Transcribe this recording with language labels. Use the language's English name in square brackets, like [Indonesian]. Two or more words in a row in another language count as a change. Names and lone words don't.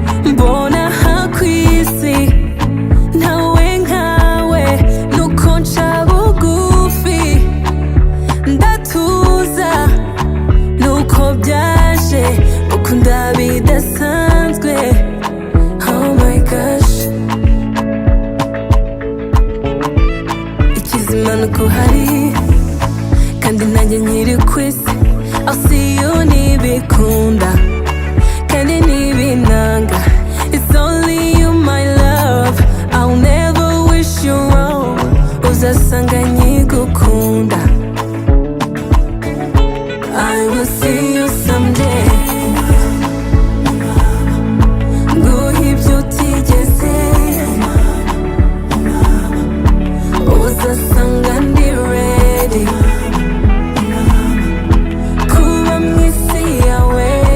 [Kinyarwanda] Mbona aha ku isi ntawe nkawe, nuko nca bugufi ndatuza, nuko byaje gukunda bidasanzwe. [English] Oh my gosh. [Kinyarwanda] Ikizima ni uko uhari, kandi nanjye nkiri ku isi. [English] I'll see you [Kinyarwanda] nibikunda, kandi nibinanga. [English] It's only you, my love. I'll never wish you wrong. [Kinyarwanda] Uzasanga nkigukunda. [English] I will see you someday. [Kinyarwanda] Nguhe ibyo utigeze. Uzasanga ndi ready kuba mu isi yawe.